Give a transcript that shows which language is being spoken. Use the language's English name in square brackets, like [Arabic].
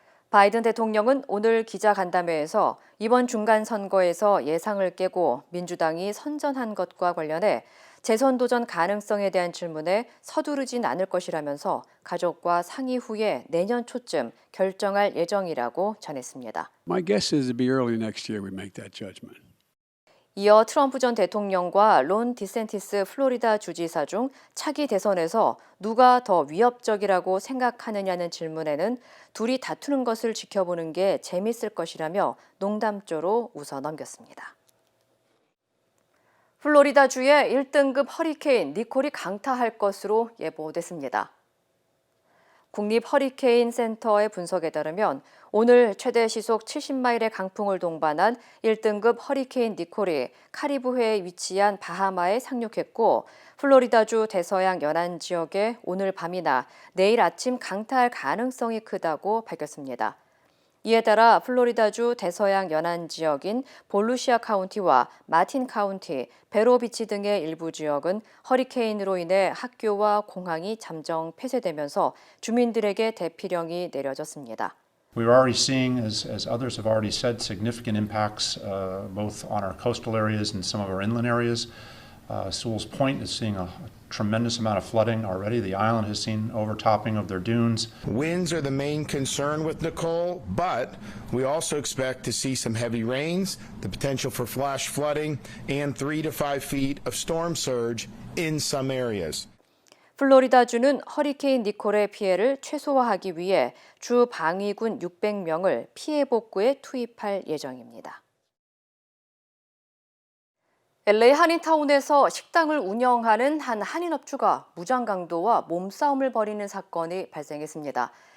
[Korean] 바이든 대통령은 오늘 기자간담회에서 이번 중간선거에서 예상을 깨고 민주당이 선전한 것과 관련해 재선 도전 가능성에 대한 질문에 서두르진 않을 것이라면서 가족과 상의 후에 내년 초쯤 결정할 예정이라고 전했습니다. [English] My guess is it'll be early next year we make that judgment. [Korean] 이어 트럼프 전 대통령과 론 디센티스 플로리다 주지사 중 차기 대선에서 누가 더 위협적이라고 생각하느냐는 질문에는 둘이 다투는 것을 지켜보는 게 재밌을 것이라며 농담조로 웃어넘겼습니다. 플로리다주의 1등급 허리케인 니콜이 강타할 것으로 예보됐습니다. 국립 허리케인 센터의 분석에 따르면 오늘 최대 시속 70마일의 강풍을 동반한 1등급 허리케인 니콜이 카리브해에 위치한 바하마에 상륙했고 플로리다주 대서양 연안 지역에 오늘 밤이나 내일 아침 강타할 가능성이 크다고 밝혔습니다. 이에 따라 플로리다주 대서양 연안 지역인 볼루시아 카운티와 마틴 카운티, 베로비치 등의 일부 지역은 허리케인으로 인해 학교와 공항이 잠정 폐쇄되면서 주민들에게 대피령이 내려졌습니다. [English] We're already seeing, as others have already said, significant impacts both on our coastal areas and some of our inland areas. Sewell's Point is seeing a tremendous amount of flooding already. The island has seen overtopping of their dunes. Winds are the main concern with Nicole, but we also expect to see some heavy rains, the potential for flash flooding, and 3 to 5 feet of storm surge in some areas. [Korean] 플로리다주는 허리케인 니콜의 피해를 최소화하기 위해 주 방위군 600명을 피해 복구에 투입할 예정입니다. LA 한인타운에서 식당을 운영하는 한 한인업주가 무장강도와 몸싸움을 벌이는 사건이 발생했습니다.